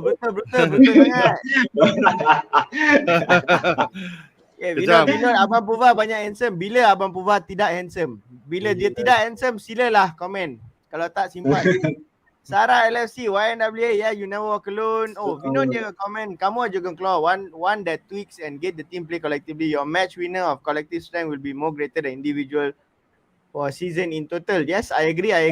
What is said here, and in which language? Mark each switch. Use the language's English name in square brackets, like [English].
[Malay] Brutal sangat. Okay, Vinod, Abang Puva banyak handsome. Bila Abang Puva tidak handsome? Bila dia tidak handsome, silalah komen. Kalau tak, simpan. [English] Sarah LFC, YNWA, yeah, you never walk alone. [Malay] Oh, Vinod dia komen, kamu aja keluar. [English] One that tweaks and get the team play collectively. Your match winner of collective strength will be more greater than individual for a season in total. Yes, I agree.